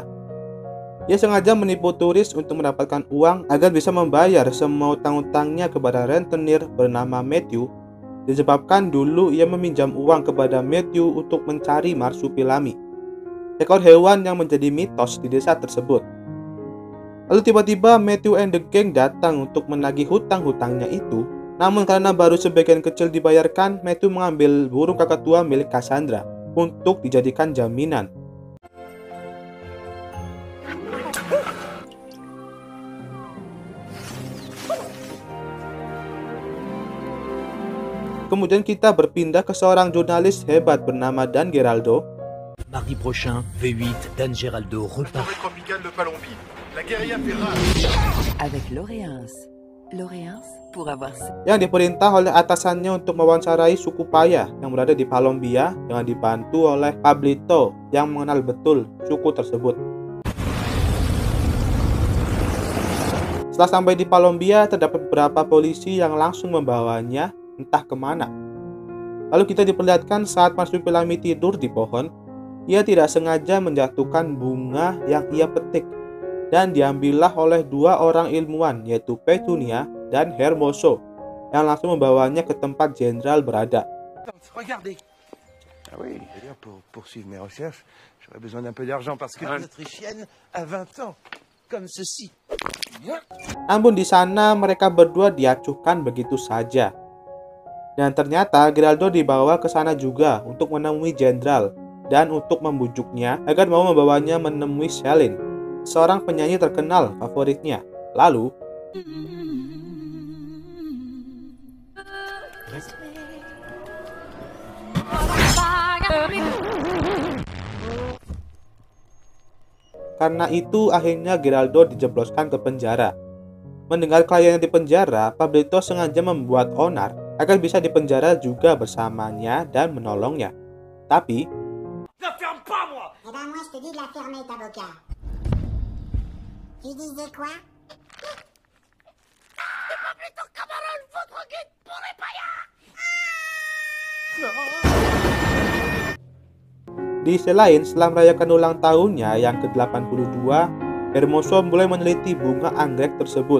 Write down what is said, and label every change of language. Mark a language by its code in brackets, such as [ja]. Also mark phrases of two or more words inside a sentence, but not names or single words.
[id] Ia sengaja menipu turis untuk mendapatkan uang agar bisa membayar semua utang-utangnya kepada rentenir bernama Matthew, disebabkan dulu ia meminjam uang kepada Matthew untuk mencari marsupilami, ekor hewan yang menjadi mitos di desa tersebut. Lalu tiba-tiba Matthew [en] and the gang [id] datang untuk menagih hutang-hutangnya itu. Namun karena baru sebagian kecil dibayarkan, Matthew mengambil burung kakatua milik Cassandra untuk dijadikan jaminan. Kemudian kita berpindah ke seorang jurnalis hebat bernama Dan Geraldo. [fr] Mardi prochain, V8, Dan Geraldo repart avec L'Oréens. L'Oréens pour avoir [id] yang diperintah oleh atasannya untuk mewawancarai suku Paya yang berada di Colombia dengan dibantu oleh Pablito yang mengenal betul suku tersebut. Setelah sampai di Colombia, terdapat beberapa polisi yang langsung membawanya entah kemana. Lalu kita diperlihatkan saat marsupilami tidur di pohon, ia tidak sengaja menjatuhkan bunga yang ia petik dan diambillah oleh dua orang ilmuwan, yaitu Petunia dan Hermoso, yang langsung membawanya ke tempat jenderal berada. [fr] Regardez. Ah oui, d'ailleurs pour poursuivre mes recherches, j'aurais besoin d'un peu d'argent parce que une autrichienne a 20 ans, comme ceci. [id] Namun di sana mereka berdua diacuhkan begitu saja. Dan ternyata Geraldo dibawa ke sana juga untuk menemui jenderal dan untuk membujuknya agar mau membawanya menemui Celine, seorang penyanyi terkenal favoritnya. Lalu karena itu akhirnya Geraldo dijebloskan ke penjara. Mendengar kliennya di penjara, Pablito sengaja membuat onar agar bisa dipenjara juga bersamanya dan menolongnya. Tapi [fr] Eh ben moi je te dis de la fermer ta boca. Tu disais quoi? [id] di sisi lain, setelah merayakan ulang tahunnya yang ke-82, Hermoso mulai meneliti bunga anggrek tersebut.